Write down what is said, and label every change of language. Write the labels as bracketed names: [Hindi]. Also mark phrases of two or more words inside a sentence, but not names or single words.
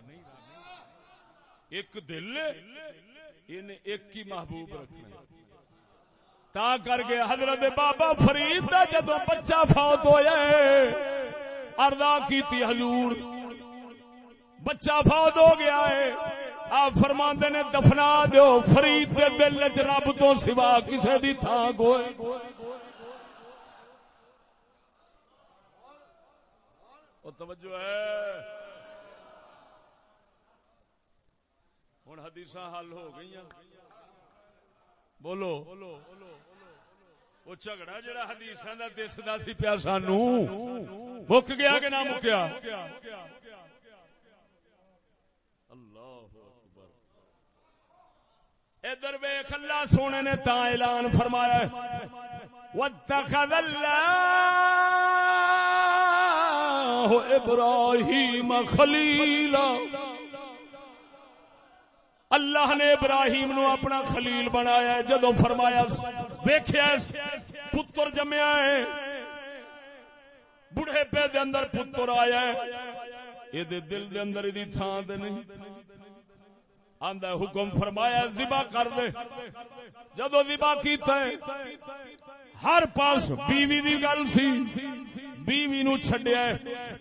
[Punjabi] ایک دل انہیں ایک ہی محبوب رکھنا تا کر کے حضرت بابا فرید دا جدوں بچہ فوت ہویا ہے عرض کیتی حضور بچہ فوت ہو گیا ہے آپ فرماندے نے دفنا دیو فرید دے دل وچ رب تو سوا کسے دی تھاں کوئی او توجہ ہے ہن حدیثاں حل ہو گئیاں بولو وہ جھگڑا جڑا حدیثاں دا دسدا سی پیا سانوں مک گیا کہ نہ مکیا ادھر ویکھ اللہ سونے نے تا اعلان فرمایا [Arabic] واتخذ اللہ ابراہیم خلیلا [Punjabi] اللہ نے ابراہیم نو اپنا خلیل بنایا ہے جدو فرمایا ویکھیا پتر جمیا ہے بڑھے پے دے اندر پتر آیا ہے اے دے دل دے اندر دی تھاں تے نہیں آندا حکم فرمایا ذبح کر دے جدو ذبح کیتا ہے ہر پاس بیوی دی گل سی بیوی نو چھڈیا ہے